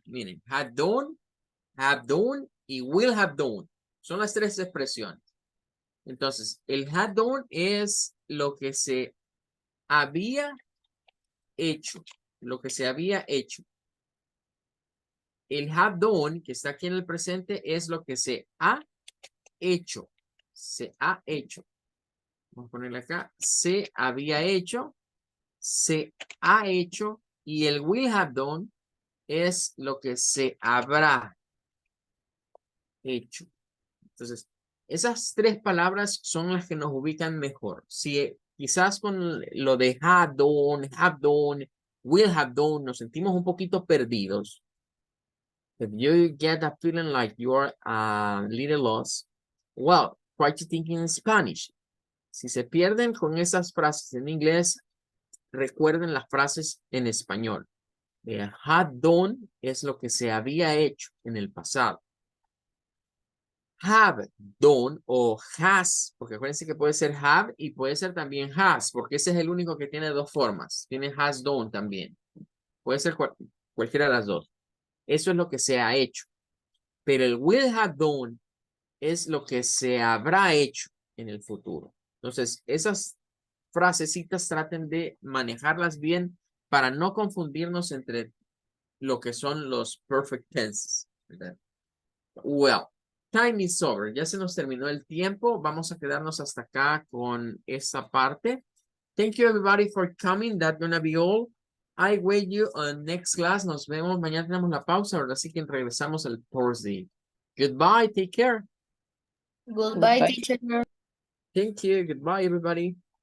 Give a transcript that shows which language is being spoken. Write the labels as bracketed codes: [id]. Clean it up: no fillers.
[en] Miren, had done, have done y will have done. [es] Son las tres expresiones. Entonces, el had done es lo que se había hecho. Lo que se había hecho. El have done, que está aquí en el presente, es lo que se ha hecho. Se ha hecho. Vamos a ponerle acá. Se había hecho. Se ha hecho. Y el will have done es lo que se habrá hecho. Entonces, esas tres palabras son las que nos ubican mejor. Si quizás con lo de have done, will have done, nos sentimos un poquito perdidos. [en] If you get a feeling like you're a little lost, well, try to think in Spanish. [es] Si se pierden con esas frases en inglés, recuerden las frases en español. Had done es lo que se había hecho en el pasado. Have done o has, porque acuérdense que puede ser have y puede ser también has, porque ese es el único que tiene dos formas. Tiene has done también. Puede ser cualquiera de las dos. Eso es lo que se ha hecho. Pero el will have done es lo que se habrá hecho en el futuro. Entonces, esas frasecitas traten de manejarlas bien para no confundirnos entre lo que son los perfect tenses, ¿verdad? [en] Well, time is over. [es] Ya se nos terminó el tiempo. Vamos a quedarnos hasta acá con esta parte. [en] Thank you everybody for coming. That's gonna be all. I wait you on next class. [es] Nos vemos. Mañana tenemos la pausa. Ahora sí que regresamos el Thursday. [en] Goodbye. Take care. Goodbye, teacher. Thank you. Goodbye, everybody.